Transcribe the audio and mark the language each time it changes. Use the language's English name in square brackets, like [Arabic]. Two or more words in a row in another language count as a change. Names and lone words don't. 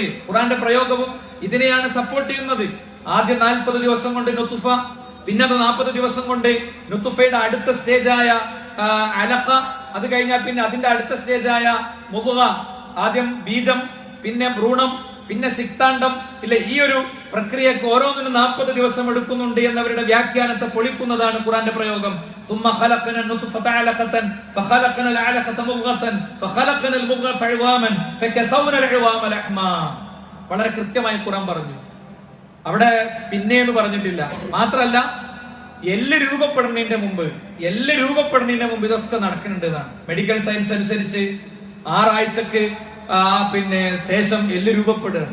[Malayalam] ഖുർആന്റെ പ്രയോഗവും ഇതിനെയാണ് സപ്പോർട്ട് ചെയ്യുന്നത്. ആദ്യം 40 ദിവസം കൊണ്ട് നുത്ഫ, പിന്നെ 40 ദിവസം കൊണ്ട് നുത്ഫയുടെ അടുത്ത സ്റ്റേജായ അലഖ, അത് കഴിഞ്ഞാൽ പിന്നെ അതിന്റെ അടുത്ത സ്റ്റേജായ മുദ്ഗ, ആദ്യം ബീജം, പിന്നെ ഭ്രൂണം, പിന്നെ സിക്താണ്ഡം. ഇല്ല, ഈ ഒരു പ്രക്രിയക്ക് ഓരോന്നിനും 40 ദിവസം എടുക്കുന്നുണ്ട് എന്നവരുടെ വ്യാഖ്യാനത്തെ പൊളിക്കുന്നതാണ് ഖുർആന്റെ പ്രയോഗം. [Arabic] ثم خلقنا النطفة علقة فخلقنا العلقة مضغة فخلقنا المضغة عظاما فكسونا العظام لحما. [Malayalam] വളരെ കൃത്യമായി ഖുർആൻ പറഞ്ഞു. അവിടെ പിന്നെ എന്ന് പറഞ്ഞിട്ടില്ല. മാത്രല്ല, എല്ല് രൂപപ്പെടുന്നതിന്റെ മുമ്പ് ഇതൊക്കെ നടക്കുന്നുണ്ട് എന്നാണ് [English] medical science [Malayalam] അനുസരിച്ച്. 6 ആഴ്ചക്ക് പിന്നെ ശേഷം എല്ല് രൂപപ്പെടുകയാണ്.